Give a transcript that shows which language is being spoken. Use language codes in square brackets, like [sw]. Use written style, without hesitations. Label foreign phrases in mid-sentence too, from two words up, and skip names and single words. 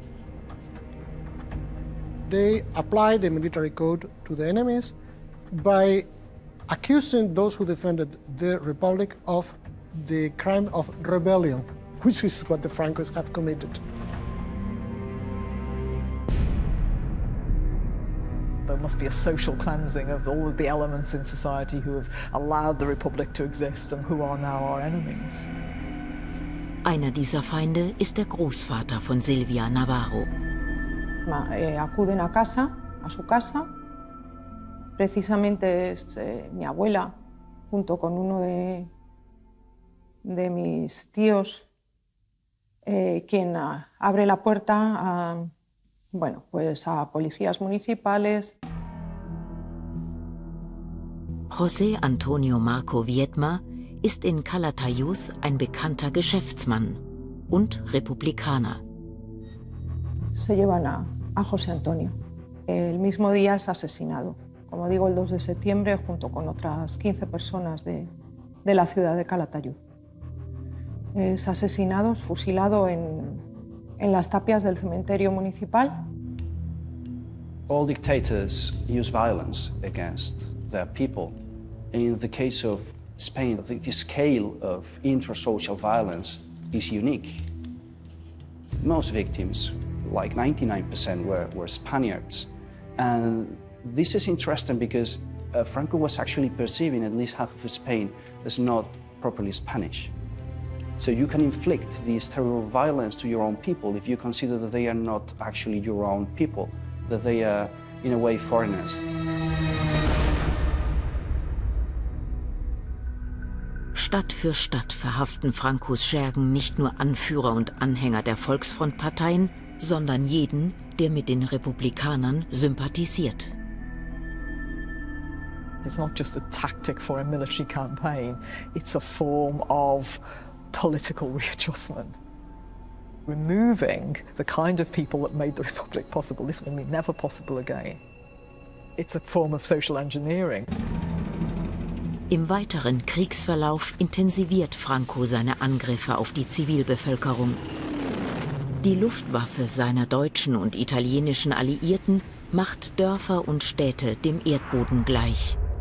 [en] They applied the military code to the enemies by accusing those who defended the Republic of the crime of rebellion, which is what the Francos had committed. There must be a social cleansing of all of the elements in society who have allowed the Republic to exist and who are now our enemies. [de] Einer dieser Feinde ist der Großvater von Silvia Navarro. [es] Acuden a casa, a su casa. Precisamente es mi abuela, junto con uno de mis tíos, quien abre la puerta a policías municipales. [de] José Antonio Marco Viedma ist in Calatayud ein bekannter Geschäftsmann und Republikaner. [es] Se llevan a José Antonio. El mismo día es asesinado, como digo, el 2 de septiembre, junto con otras 15 personas de la ciudad de Calatayud. Es asesinado, fusilado en las tapias del cementerio municipal. [en] All dictators use violence against their people. In the case of Spain, the scale of intrasocial violence is unique. Most victims, like 99%, were Spaniards. And this is interesting because Franco was actually perceiving at least half of Spain as not properly Spanish. So you can inflict this terrible violence to your own people if you consider that they are not actually your own people, that they are, in a way, foreigners. [de] Stadt für Stadt verhaften Francos Schergen nicht nur Anführer und Anhänger der Volksfrontparteien, sondern jeden, der mit den Republikanern sympathisiert. [en] It's not just a tactic for a military campaign, it's a form of political readjustment. Removing the kind of people that made the Republic possible, this will be never possible again. It's a form of social engineering. [de] Im weiteren Kriegsverlauf intensiviert Franco seine Angriffe auf die Zivilbevölkerung. Die Luftwaffe seiner deutschen und italienischen Alliierten macht Dörfer und Städte dem Erdboden gleich.